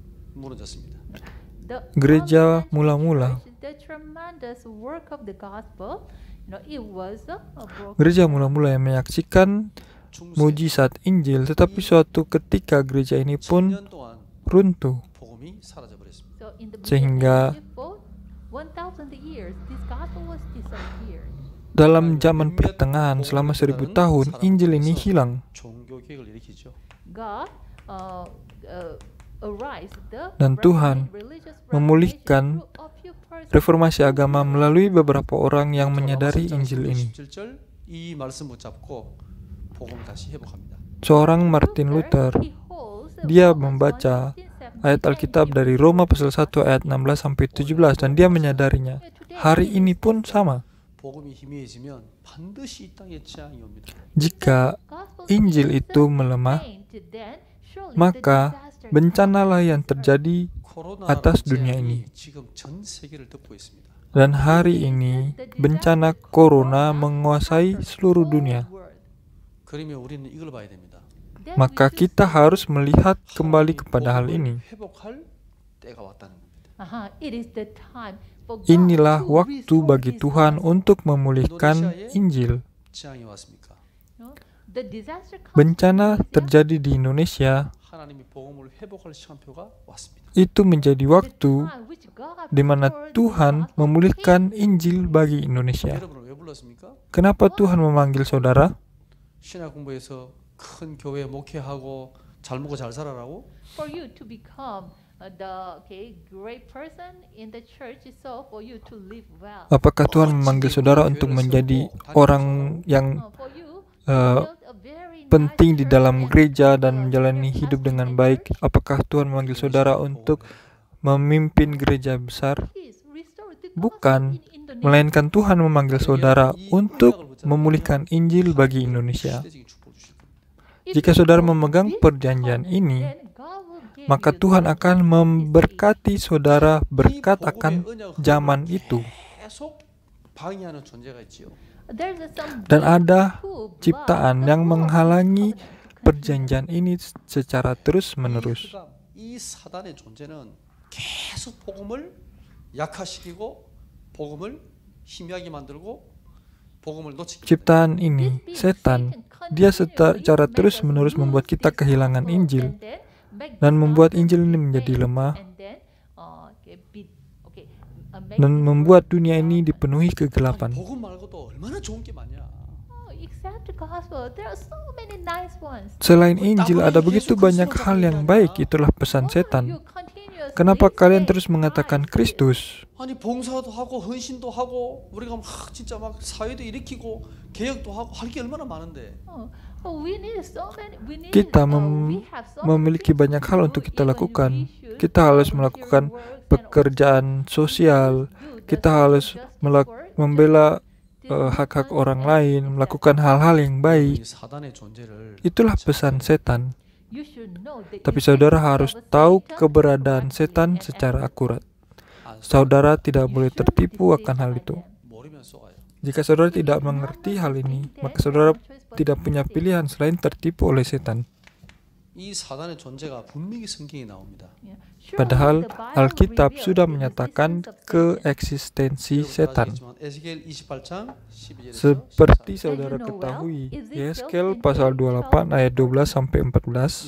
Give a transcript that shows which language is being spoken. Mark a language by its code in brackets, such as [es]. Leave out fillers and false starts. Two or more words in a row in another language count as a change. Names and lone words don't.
[ko] 무너졌습니다. [id] Gereja mula-mula. Gereja mula-mula yang menyaksikan mujizat Injil, tetapi suatu ketika gereja ini pun [ko] 1000년 동안 [id] runtuh, [ko] 복음이 사라져 버렸습니다. [id] sehingga dalam zaman pertengahan selama 1000 tahun Injil ini hilang. [ko] 종교 개혁을 일으키죠. [id] Dan Tuhan memulihkan reformasi agama melalui beberapa orang yang menyadari Injil ini. [ko] 17절 이 말씀 붙잡고 복음을 다시 회복합니다. [id] Seorang Martin Luther, dia membaca ayat Alkitab dari Roma pasal 1 ayat 16 sampai 17 dan dia menyadarinya. Hari ini pun sama. [ko] 복음이 희미해지면 반드시 이 땅에 재앙이 옵니다. [id] Jika Injil itu melemah, maka bencanalah yang terjadi 코로나 atas dunia ini. [ko] 재앙이 지금 전 세계를 덮고 있습니다. [id] Dan hari ini bencana corona menguasai seluruh dunia. [ko] 그러면 우리는 이걸 봐야 됩니다. [id] Maka kita harus melihat kembali kepada hal ini. [ko] 회복할 때가 왔다는 겁니다. [id] Inilah waktu bagi Tuhan untuk memulihkan Injil. [ko] 재앙이 왔습니까? [id] Bencana terjadi di Indonesia. [ko] 하나님이 복음을 회복할 시간표가 왔습니다. [id] Itu menjadi waktu di mana Tuhan memulihkan Injil bagi Indonesia. [ko] 여러분을 왜 불렀습니까? [id] Kenapa Tuhan memanggil saudara? [ko] 신학 공부에서 큰 교회 목회하고 잘 먹고 잘 살아라고? [en] For you to become great person in the church, so for you to live well. [id] Apakah Tuhan memanggil saudara untuk menjadi orang yang [en] For you, [id] penting di dalam gereja dan menjalani hidup dengan baik? Apakah Tuhan memanggil saudara untuk memimpin gereja besar? Bukan, melainkan Tuhan memanggil saudara untuk memulihkan Injil bagi Indonesia. Jika saudara memegang perjanjian ini, maka Tuhan akan memberkati saudara berkat akan zaman itu. [ko] 계속 방해하는 존재가 있지요. [id] Dan ada ciptaan yang menghalangi perjanjian ini secara terus-menerus. [ko] 이 사단의 존재는 계속 복음을 약화시키고 복음을 희미하게 만들고 복음을 놓치게. [id] Ciptaan ini, setan, dia secara terus-menerus membuat kita kehilangan Injil dan membuat Injil ini menjadi lemah dan membuat dunia ini dipenuhi kegelapan. [ko] 복음 말고도 얼마나 좋은 게 많냐. [id] Selain Injil ada begitu banyak hal yang baik, itulah pesan setan. Kenapa kalian terus mengatakan Kristus? [ko] 아니 봉사도 하고 헌신도 하고 우리가 막 진짜 막 사회도 일으키고 개혁도 하고 할 게 얼마나 많은데. [id] Kita memiliki banyak hal untuk kita lakukan. Kita harus melakukan pekerjaan sosial. Kita harus membela hak-hak orang lain, melakukan hal-hal yang baik. Itulah pesan setan. Tapi saudara harus tahu keberadaan setan secara akurat. Saudara tidak boleh tertipu akan hal itu. Jika saudara tidak mengerti hal ini, maka saudara tidak punya pilihan selain tertipu oleh setan. [ko] 이 사단의 존재가 분명히 성경에 나옵니다. [id] Padahal Alkitab sudah menyatakan keeksistensi setan. [ko] 에스겔 28장 12절에서 [id] Seperti saudara ketahui, Yeskel pasal 28 ayat 12 sampai 14